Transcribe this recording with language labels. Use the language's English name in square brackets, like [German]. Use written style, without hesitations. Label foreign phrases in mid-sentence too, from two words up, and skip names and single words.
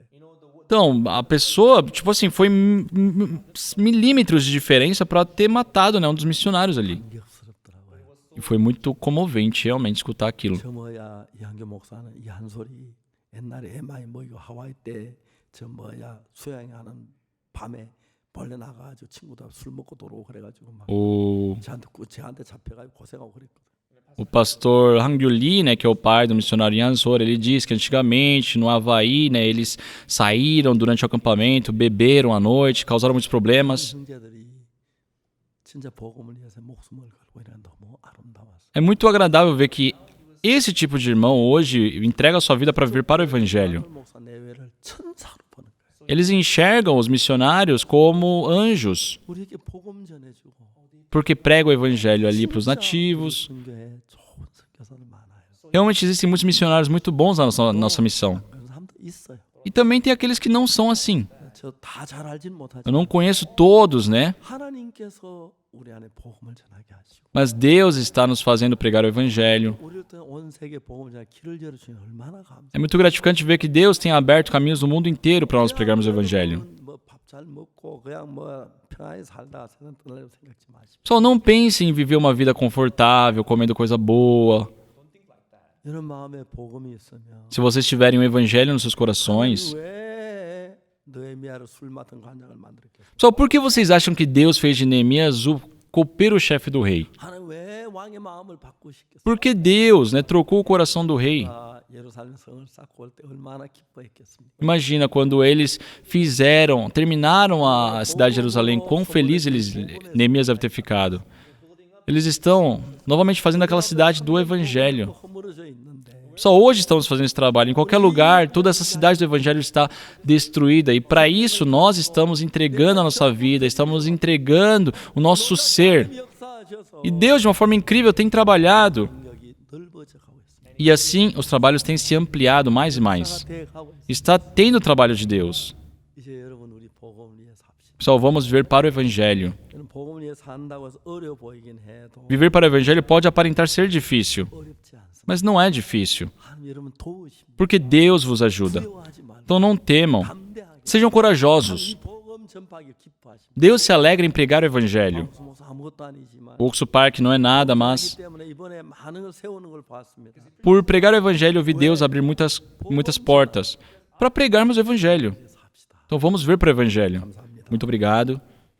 [Portuguese] Então, a pessoa, tipo assim, foi milímetros de diferença para ter matado, né, um dos missionários ali. [Korean] 감격스럽더라고요. [Portuguese] E foi muito comovente realmente escutar aquilo. [Korean] 저 뭐야 이한교 목사는 이 한솔이 옛날에 애 많이 모이고 하와이 때 저 뭐야 수영하는 밤에 벌레 나가가지고 친구들 술 먹고 들어오고 그래가지고 막 저한테 잡혀가지고 고생하고 그랬거든. [Portuguese] O pastor Hang Lee, né, que é o pai do missionário Ian Sora, ele diz que antigamente no Havaí, né, eles saíram durante o acampamento, beberam à noite, causaram muitos problemas. [Korean] 형제들이 진짜 복음을 위해서 목숨을 걸고 이런 너무 아름다웠어. [Portuguese] É muito agradável ver que esse tipo de irmão hoje entrega a sua vida para viver para o evangelho. [Korean] 목사 내외를 천사로 보는 거예요. [Portuguese] Eles enxergam os missionários como anjos, [Korean] 우리에게 복음 전해주고 [Portuguese] porque pregam o evangelho ali para os nativos. [Korean] 선교에 좋은 선교사들 많아요. [Portuguese] Realmente existem muitos missionários muito bons na nossa missão. [Korean] 그런 사람도 있어요. [Portuguese] E também tem aqueles que não são assim. [Korean] 저 다 잘 알진 못하지만 [Portuguese] Eu não conheço todos, né? [Korean] 하나님께서 우리 안에 복음을 전하게 하시고 [Portuguese] Mas Deus está nos fazendo pregar o evangelho. [Korean] 우리 온 세계 복음을 전하 길을 열어주니 얼마나 감사해요. [Portuguese] É muito gratificante ver que Deus tem aberto caminhos no mundo inteiro para nós pregarmos o evangelho. [Korean] 뭐밥 잘 먹고 그냥 뭐 편하게 살다가 세상 떠나려고 생각지 마십시오. [Portuguese] Só não pense em viver uma vida confortável, comendo coisa boa. [Korean] 이런 마음에 복음이 있으면 [Portuguese] Se vocês tiverem o evangelho nos seus corações, [Korean] 왜 느헤미야를 술 맡은 관장을 만들었겠어요? [Portuguese] só por que vocês acham que Deus fez de Neemias o copeiro-chefe do rei? [Korean] 하나님 왜 왕의 마음을 바꾸시겠어요? [Portuguese] Porque Deus, né, trocou o coração do rei. [Korean] 예루살렘 성을 쌓고 올 때 얼마나 기뻐했겠습니까? [Portuguese] Imagina quando eles terminaram a cidade de Jerusalém, quão feliz Neemias deve ter ficado. Eles estão novamente fazendo aquela cidade do evangelho. [Korean] 허물어져 있는데 [Portuguese] Só hoje estamos fazendo esse trabalho. Em qualquer lugar, toda essa cidade do evangelho está destruída. E para isso, nós estamos entregando a nossa vida, estamos entregando o nosso ser. [Korean] 역사하셔서 [Portuguese] E Deus, de uma forma incrível, tem trabalhado. [Korean] 능력이 넓어져 가고 있습니다. [Portuguese] E assim, os trabalhos têm se ampliado mais e mais. [Korean] 돼 가고 있습니다. [Portuguese] Está tendo o trabalho de Deus. [Korean] 이제 여러분 우리 복음을 위해 삽시다. [Portuguese] Pessoal, vamos viver para o evangelho. [Korean] 여러분 복음을 위해 산다고 해서 어려워 보이긴 해도 [Portuguese] Viver para o evangelho pode aparentar ser difícil, [Korean] 어렵지 않습니다. [Portuguese] mas não é difícil, [Korean] 하나님 여러분 도우십니다. [Portuguese] porque Deus vos ajuda. [Korean] 두려워하지 말고 [Portuguese] Então não temam, [Korean] 담대하게 [Portuguese] sejam [Korean] 이 [Portuguese] corajosos. [Korean] 복음 전파하기 기뻐하십니다. [Portuguese] Deus se alegra em pregar o evangelho. [Korean] 목사 아무것도 아니지만 [Portuguese] O Oxo Park não é nada, [Korean] 그렇기 [Portuguese] mas [Korean] 때문에 이번에 많은 걸 세우는 걸 봤습니다. [Portuguese] por pregar o evangelho, eu vi Deus abrir muitas portas para pregarmos o evangelho. [Korean] 삽시다. [Portuguese] Então vamos ver para o evangelho. Muito obrigado.